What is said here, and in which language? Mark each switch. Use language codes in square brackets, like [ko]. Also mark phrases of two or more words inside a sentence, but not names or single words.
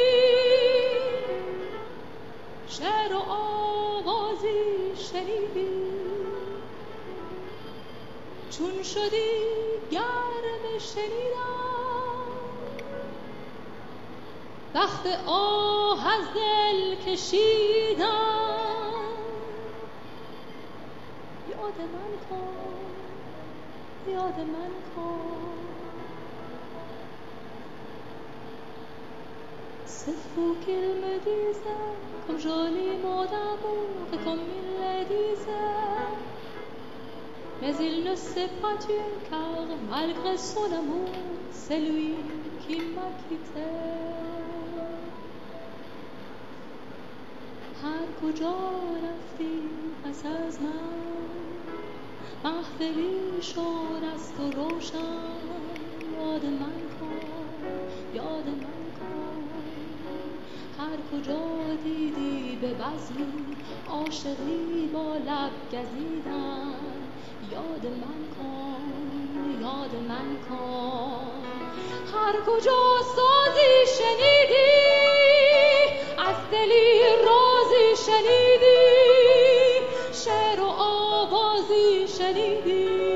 [fa] شعر و آوازی شنیدی چون شدی گرم شنیدم وقت آه از دل کشیدم یاد من کن یاد من کن [fr] Cette fois qu'il me disait comme joli mot d'amour et comme il le disait mais il ne s'est pas tué car malgré son amour c'est lui qui m'a quitté [fa] هر کجا رفتی پس از من محفلی شد از تو روشن یاد من کن یاد من کن هر کجا دیدی به بزمی عاشقی با لب گزیدن یاد من کن یاد من کن هر کجا سازی شنیدی از دلی رازی شنیدی شعر و آوازی شنیدی